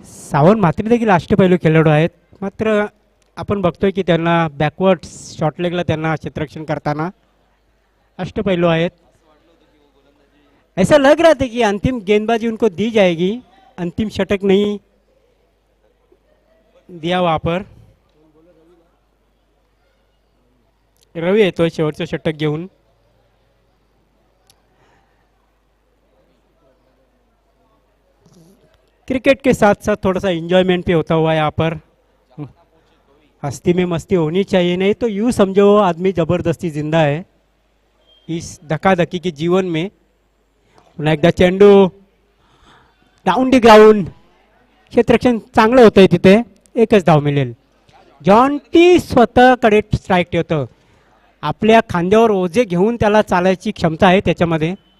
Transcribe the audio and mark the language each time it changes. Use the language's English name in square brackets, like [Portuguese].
[Marathi] सावंत मात्र देखील अष्टपैलू खेळाडू आहेत. मात्र आपण बघतोय की त्यांना बॅकवर्ड शॉर्ट लेगला त्यांना क्षेत्ररक्षण करताना अष्टपैलू आहेत. [Hindi] ऐसा लग रहा था कि अंतिम गेंदबाजी उनको दी जाएगी. अंतिम षटक नहीं दिया वहाँ पर. [Marathi] रवी येतोय शेवटचं षटक घेऊन. [Hindi] क्रिकेट के साथ साथ थोड़ा सा एंजॉयमेंट भी होता हुआ है यहाँ पर. हस्ती में मस्ती होनी चाहिए, नहीं तो यूँ समझो आदमी ज़बरदस्ती जिंदा है इस धकाधकी के जीवन में. [Marathi] पुन्हा एकदा चेंडू [English] Down the ground. [Marathi] क्षेत्ररक्षण चांगलं होतंय तिथे. एकच धाव मिळेल. जॉन्टी स्वतःकडे स्ट्राईक ठेवतं. आपल्या खांद्यावर ओझे घेऊन त्याला चालायची क्षमता आहे त्याच्यामध्ये.